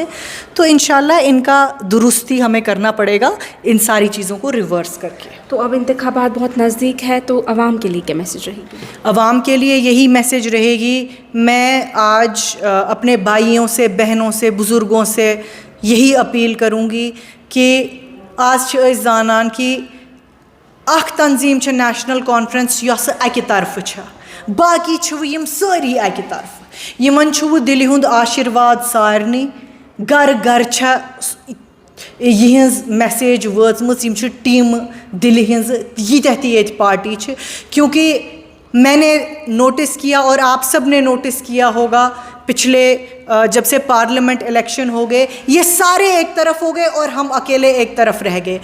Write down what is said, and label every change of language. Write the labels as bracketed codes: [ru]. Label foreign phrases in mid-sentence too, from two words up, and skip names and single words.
[hi] तो इंशाल्लाह इनका दुरुस्ती हमें करना पड़ेगा इन सारी चीज़ों को रिवर्स करके। तो अब इंतखाबात बहुत नज़दीक है, तो आवाम के लिए क्या मैसेज रहेगी? आवाम के लिए यही मैसेज रहेगी। मैं आज अपने भाइयों से, बहनों से, बुज़ुर्गों से यही अपील करूँगी कि [ks] आज छ अस जानन कि अख तंजीम छ नेशनल कॉन्फ्रेंस यस अकि तरफ छ, बाकी छ यम सारी अकि तरफ। यमन छ दिल हुंद आशीर्वाद सारनी, घर घर छ यिहंज मैसेज वचमच, यम छ टीम दिल हिंज यीत्याह ती येत पार्टी छ। [hi] क्योंकि मैंने नोटिस किया और आप सब ने नोटिस किया होगा, पिछले जब से पार्लियामेंट इलेक्शन हो गए ये सारे एक तरफ हो गए और हम अकेले एक तरफ रह गए।